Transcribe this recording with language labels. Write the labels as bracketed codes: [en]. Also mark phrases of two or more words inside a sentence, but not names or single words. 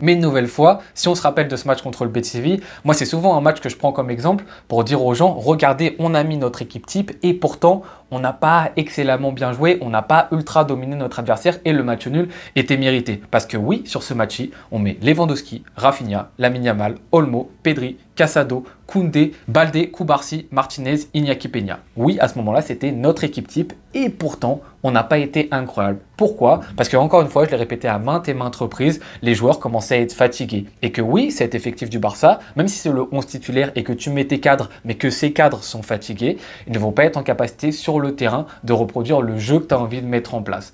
[fr] Mais une nouvelle fois, si on se rappelle de ce match contre le Betis Séville, moi c'est souvent un match que je prends comme exemple pour dire aux gens, regardez, on a mis notre équipe type et pourtant on n'a pas excellemment bien joué, on n'a pas ultra dominé notre adversaire et le match nul était mérité. Parce que oui, sur ce match-ci, on met Lewandowski, Rafinha, Lamine Yamal, Olmo, Pedri, Casado, Koundé, Baldé, Cubarsí, Martinez, Iñaki Peña. Oui, à ce moment-là, c'était notre équipe type et pourtant, on n'a pas été incroyable. Pourquoi? Parce que encore une fois, je l'ai répété à maintes et maintes reprises, les joueurs commençaient à être fatigués. Et que oui, cet effectif du Barça, même si c'est le 11 titulaire et que tu mets tes cadres, mais que ces cadres sont fatigués, ils ne vont pas être en capacité sur le terrain de reproduire le jeu que tu as envie de mettre en place.